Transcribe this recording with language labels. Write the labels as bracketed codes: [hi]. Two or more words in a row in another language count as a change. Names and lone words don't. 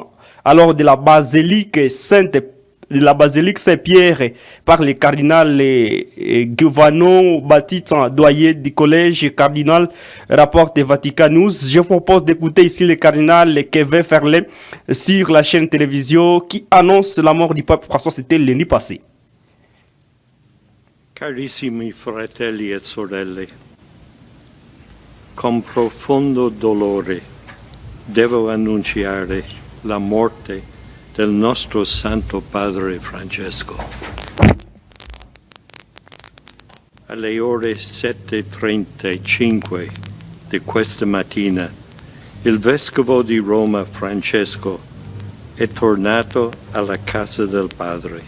[fr] Alors de la basilique Saint-Pierre par le cardinal Giovanni Battista, doyen du collège cardinal, rapporte Vatican News. Je propose d'écouter ici le cardinal Kevin Ferlet sur la chaîne télévision qui annonce la mort du pape François, c'était l'année passée. [it] Carissimi fratelli e sorelle, con profondo dolore devo annunciare la morte del nostro Santo Padre Francesco. Alle ore 7:35 di questa mattina, il Vescovo di Roma Francesco è tornato alla casa del Padre.